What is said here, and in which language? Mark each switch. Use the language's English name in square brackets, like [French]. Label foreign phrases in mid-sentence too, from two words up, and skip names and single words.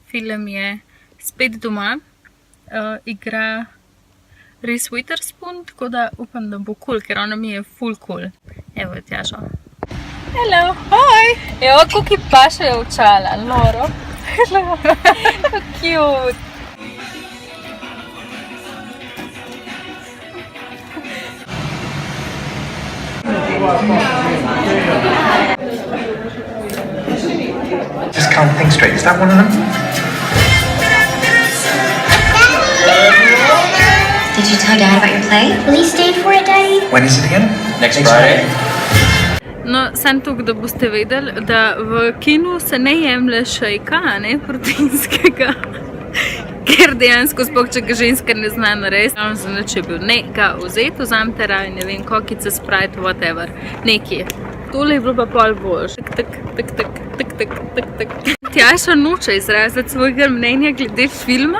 [Slovenian] Film je spet doma. Igra Reese Witherspoon, tako da upam, da bo cool, ker ona mi je full cool. Evo je Tjašo. [English] Hello, hi! [Slovenian] Evo, kuki paše očala, noro. [English] Hello, how cute! Just can't think straight. Is that one of them? Did you tell Dad about your play? Will he stay for it, Daddy? When is it again? Next Friday. [Slovenian] No, samo to, da boste vedeli, da v kinu se ne jemlje šejka, ne proteinskega. Ker dejansko sploh, če ga ženska ne zna narediti, za nič je bil. Ne, ga vzeti, vzamte raje, ne vem, kokice, Sprite, whatever. Nekje. Tole je bilo pa pol boljš. Tjaša noče izraziti svojega mnenja glede filma.